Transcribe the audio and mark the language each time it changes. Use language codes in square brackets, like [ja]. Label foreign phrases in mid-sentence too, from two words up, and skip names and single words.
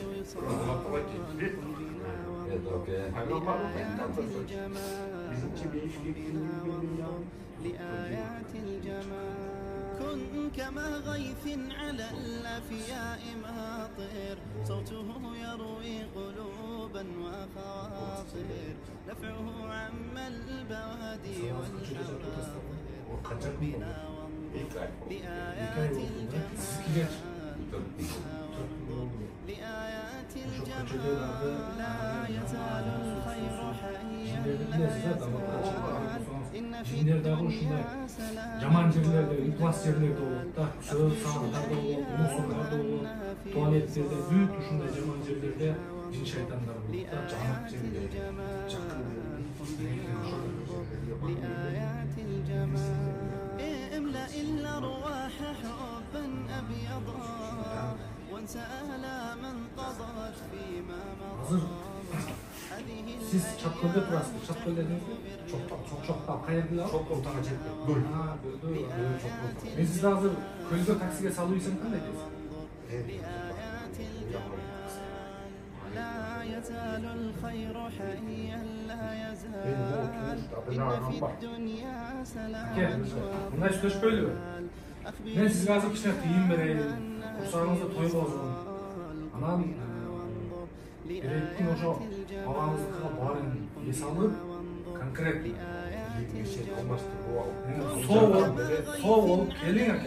[ar] كن كما غيث على الأفياء ماطر صوته يروي قلوبا وخواطر نفعه عم البوادي والأراضي بنا لآيات الجمال لا يزال الخير حيا [ky] Жаман жерлерде, ыплас жерлерде болот да, чөп сааттарда болот, мусорларда болот, туалеттерде, бүт ушундай жаман жерлерде жин шайтандар болот да, жанак жерлер, жакын [ar] لآيات الجمال املأ الأرواح حبا أبيضا [ky] Азыр сиз Чапкөлдө турасыз. Чапкөл дедиңизби? Чокчокта каерде? Чоколтага жетпейт. Көл. Көлдө. Мен сизди азыр көлгө таксиге салуу үчүн кандай дейсиз? [ar] لا يزال الخير حيا لا يزال [ky] Мен [ar] الدنيا سلام [ky] Мындай сүйлөшпөйлүбү? Мен сизге азыр кичине тыйын берейин. Курсагыңызда той болсун. Анан Береттин ошо балаңыздыкына баарын эс алып, конкретно соо болуп келиң аке.